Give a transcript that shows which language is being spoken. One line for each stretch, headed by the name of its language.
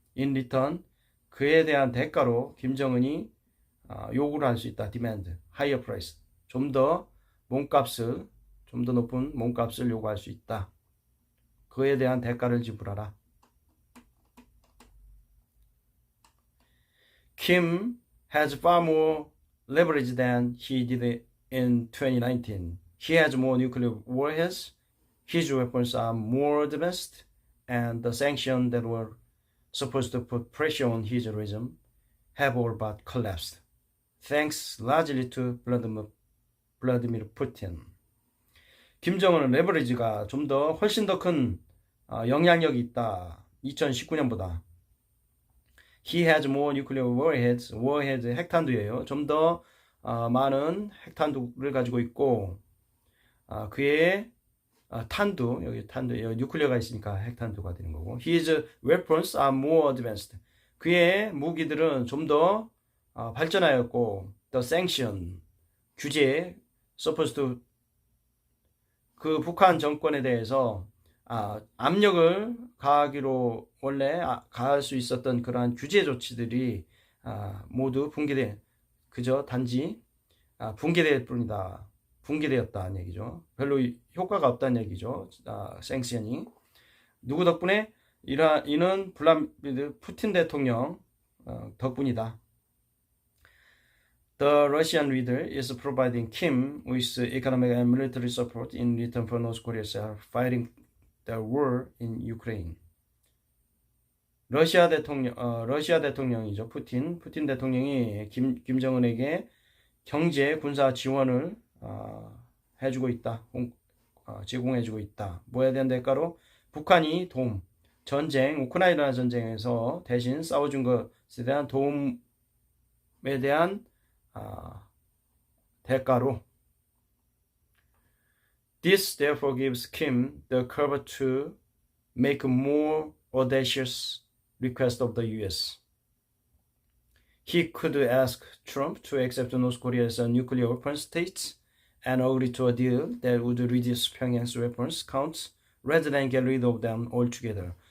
English: In return,
Korean: 그에 대한 대가로 김정은이 요구를 할 수 있다.
English: Demand, higher price.
Korean: 좀 더 높은 몸값을 요구할 수 있다. 그에 대한 대가를 지불하라.
English: Kim has far more leverage than he did in 2019. He has more nuclear warheads, his weapons are more advanced, and the sanctions that were supposed to put pressure on his regime have all but collapsed, thanks largely to Vladimir Putin.
Korean: 김정은은 레버리지가 훨씬 더 큰 영향력이 있다. 2019년보다.
English: He has more nuclear warheads.
Korean: 핵탄두예요. 좀 더 많은 핵탄두를 가지고 있고 그의 여기 뉴클리어가 있으니까 핵탄두가 되는 거고.
English: His weapons are more advanced.
Korean: 그의 무기들은 좀 더 발전하였고
English: the sanction
Korean: 규제
English: supposed to
Korean: 그 북한 정권에 대해서 압력을 가하기로 원래 가할 수 있었던 그러한 규제 조치들이 모두 단지 붕괴될 뿐이다. 붕괴되었다는 얘기죠. 별로 효과가 없다는 얘기죠. 생션이 누구 덕분에 이는 블라디미르 푸틴 대통령 덕분이다.
English: The Russian leader is providing Kim with economic and military support in return for North Korea's fighting the war in Ukraine.
Korean: 러시아 대통령이죠. 푸틴 대통령이 김정은에게 경제 군사 지원을 해주고 있다. 제공해주고 있다. 뭐에 대한 대가로 북한이 우크라이나 전쟁에서 대신 싸워준 것에 대한 도움에 대한 대가로.
English: This therefore gives Kim the cover to make a more audacious request of the U.S. He could ask Trump to accept North Korea as a nuclear weapon state and agree to a deal that would reduce Pyongyang's weapons counts rather than get rid of them altogether.